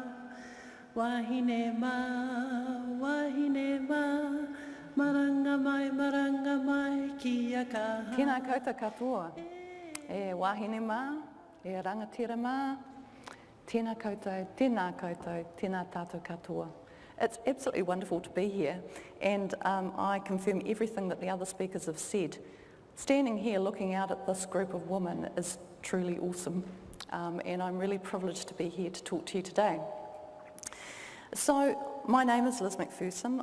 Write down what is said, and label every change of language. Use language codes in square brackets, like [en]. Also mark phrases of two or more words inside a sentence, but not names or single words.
[mi] Wahine ma, maranga mai ki a kaha. Tēnā koutou katoa, e wahine mā, e rangatira mā, tēnā koutou, tēnā tātou katoa. [en] It's absolutely wonderful to be here, and I confirm everything that the other speakers have said. Standing here looking out at this group of women is truly awesome, and I'm really privileged to be here to talk to you today. So, my name is Liz MacPherson.